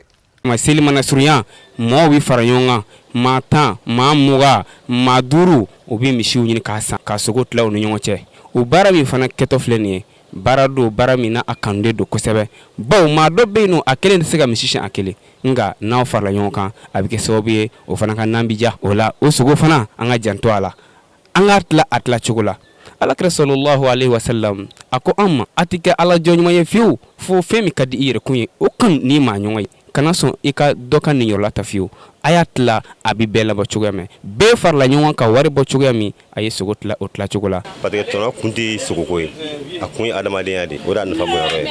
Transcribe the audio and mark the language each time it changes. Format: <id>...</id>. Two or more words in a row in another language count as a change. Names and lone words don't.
<bm>ma seli mana surunya mɔgɔw bɛ fara ɲɔgɔn kan maa 10 maa 20 maa 5 u bɛ misiw ɲini k'a san ka sogo tila u ni ɲɔgɔn cɛ o baara min fana kɛtɔ filɛ nin ye baara don baara min na a kanulen don kosɛbɛ bawo maa dɔ bɛ yen nɔ a kelen tɛ se ka misi siɲɛ a kelen nka n'aw farala ɲɔgɔn kan a bɛ kɛ sababu ye o fana ka nan bi ja o la o sogo fana an ka janto a la an k'a tila a tila cogo la Alakira</bm> <ar>صلى الله عليه وسلم</ar> <bm>a ko an ma a tɛ kɛ ala jɔn ɲuman ye fiyewu fo fɛn min ka di i yɛrɛ kun ye o kan n'i maa ɲɔgɔn ye kana sɔn i ka dɔ ka ninyɔrɔla ta fiyewu a y'a tila a bɛ bɛɛ labɔ cogoya min bɛɛ farala ɲɔgɔn ka wari bɔ cogoya min a ye sogo tila o tila cogo la.</bm> <fr>parce que</fr> <bm>tɔnɔ kun tɛ sogoko ye a kun ye adamadenya de o de y'a nafa bɔyɔrɔ ye.</bm>